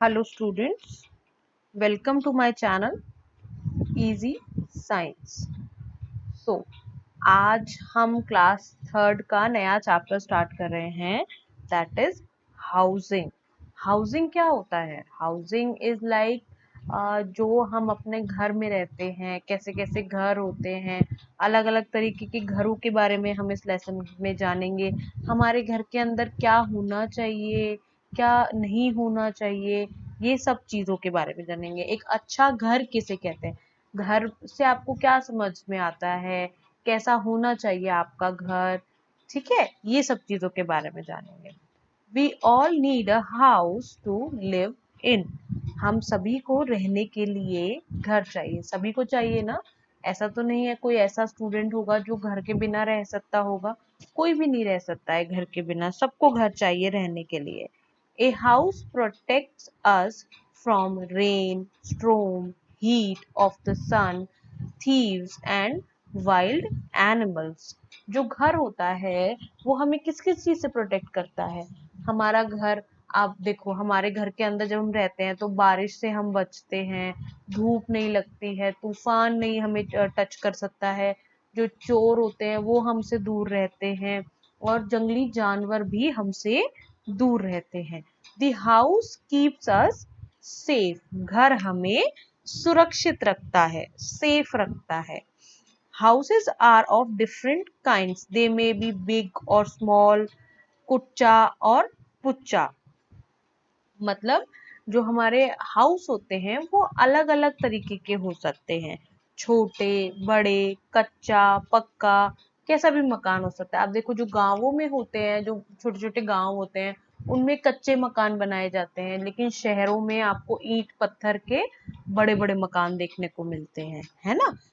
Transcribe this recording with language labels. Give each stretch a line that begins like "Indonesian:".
English: Hello students, welcome to my channel Easy Science.
Hindi: So, आज हम class third का नया चैप्टर स्टार्ट कर रहे हैं
English: That is housing.
Hindi: हाउसिंग क्या होता है?
English: housing is like
Hindi: जो हम अपने घर में रहते हैं, कैसे कैसे घर होते हैं, अलग अलग तरीके के घरों के बारे में हम इस लेसन में जानेंगे. हमारे घर के अंदर क्या होना चाहिए, क्या नहीं होना चाहिए, ये सब चीजों के बारे में जानेंगे. एक अच्छा घर किसे कहते हैं, घर से आपको क्या समझ में आता है, कैसा होना चाहिए आपका घर, ठीक है, ये सब चीजों के बारे में जानेंगे.
English: We all need a house to live in.
Hindi: हम सभी को रहने के लिए घर चाहिए. सभी को चाहिए ना. ऐसा तो नहीं है कोई ऐसा स्टूडेंट होगा जो घर के बिना रह सकता होगा. कोई भी नहीं रह सकता है घर के बिना. सबको घर चाहिए रहने के लिए.
English: A house protects us from rain, storm, heat of the sun, thieves and wild animals.
Hindi: जो घर होता है वो हमें किस किस चीज से प्रोटेक्ट करता है? हमारा घर, आप देखो हमारे घर के अंदर जब हम रहते हैं तो बारिश से हम बचते हैं, धूप नहीं लगती है, तूफान नहीं हमें टच कर सकता है, जो चोर होते हैं वो हमसे दूर रहते हैं, और जंगली जानवर भी हमसे दूर रहते हैं.
English: The house keeps us safe.
Hindi: घर हमें सुरक्षित रखता है, सेफ रखता है.
English: Houses are of different kinds. They may be big or small,
Hindi: कुच्चा और पुच्चा. मतलब जो हमारे हाउस होते हैं वो अलग अलग तरीके के हो सकते हैं. छोटे, बड़े, कच्चा, पक्का, कैसा भी मकान हो सकता है. आप देखो जो गांवों में होते हैं, जो छोटे छोटे गांव होते हैं, उनमें कच्चे मकान बनाए जाते हैं, लेकिन शहरों में आपको ईंट पत्थर के बड़े बड़े मकान देखने को मिलते हैं, है ना.